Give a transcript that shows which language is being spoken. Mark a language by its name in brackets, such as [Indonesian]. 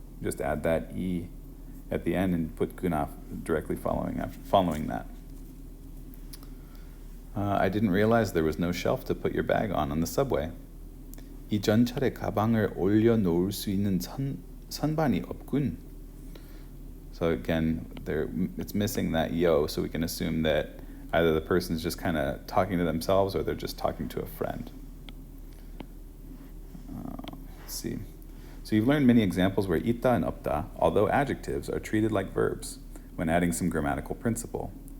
[English] Just add that e at the end and put guna directly following that. I didn't realize there was no shelf to put your bag on the subway. [Korean] 이 전철에 가방을 올려놓을 수 있는 선반이 없군. [English] So again, it's missing that yo, so we can assume that either the person's just kind of talking to themselves or they're just talking to a friend. Let's see. So you've learned many examples where ita and 없다, although adjectives, are treated like verbs when adding some grammatical principle.